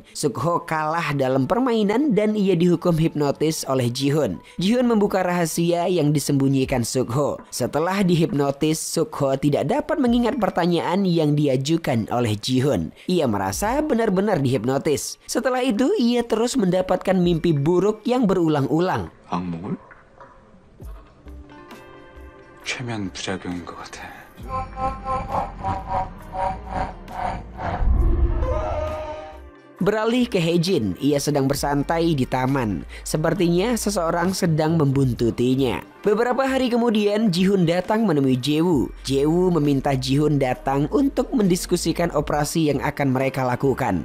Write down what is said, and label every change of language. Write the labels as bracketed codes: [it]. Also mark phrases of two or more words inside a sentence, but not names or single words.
[id] Suk-ho kalah dalam permainan dan ia dihukum hipnotis oleh Ji-hoon. Ji-hoon membuka rahasia yang disembunyikan Suk-ho. Setelah dihipnotis, Suk-ho tidak dapat mengingat pertanyaan yang diajukan oleh Ji-hoon. Ia merasa benar-benar dihipnotis. Setelah itu, ia terus mendapatkan mimpi buruk yang berulang-ulang. [ko] 악몽을? 최면 부작용인 것 같아. [id] Beralih ke Hae-jin, ia sedang bersantai di taman. Sepertinya seseorang sedang membuntutinya. Beberapa hari kemudian, Ji-hoon datang menemui Jae-woo. Jae-woo meminta Ji-hoon datang untuk mendiskusikan operasi yang akan mereka lakukan.